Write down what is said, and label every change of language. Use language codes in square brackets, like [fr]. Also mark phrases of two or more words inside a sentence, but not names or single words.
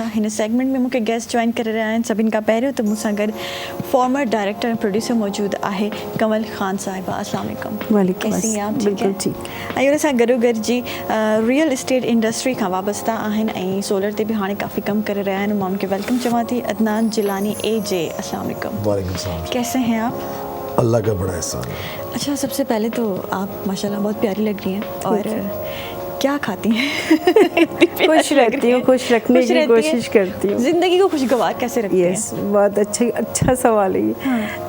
[sd] हिन सेगमेंट में मूंखे गेस्ट जॉइन करे रहिया आहिनि। सभिनि खां पहिरियों त मूंसां गॾु [en] former director [sd] ऐं प्रोड्यूसर मौजूद आहे कमल ख़ान साहिबा। [ur] السلام علیکم. वालेकुम کیسی ہیں آپ? अस्सलाम। ٹھیک ہے? بالکل ٹھیک. [sd] ऐं उन सां गॾोगॾु जी [en] real estate industry [sd] खां वाबस्ता आहिनि ऐं सोलर ते बि हाणे काफ़ी कमु करे रहिया आहिनि। मां उनखे वेलकम चवां थी। [ur] अदनान जिलानी AJ, السلام علیکم. وعلیکم سلام. کیسے ہیں آپ? اللہ کا بڑا احسان ہے. اچھا، سب سے پہلے تو آپ ماشاءاللہ بہت پیاری لگ رہی ہیں. اور کیا کھاتی ہیں? خوش رہتی ہوں، خوش رکھنے کی کوشش کرتی ہوں. زندگی کو خوشگوار کیسے رکھتی ہیں? یس، بہت اچھا سوال ہے یہ.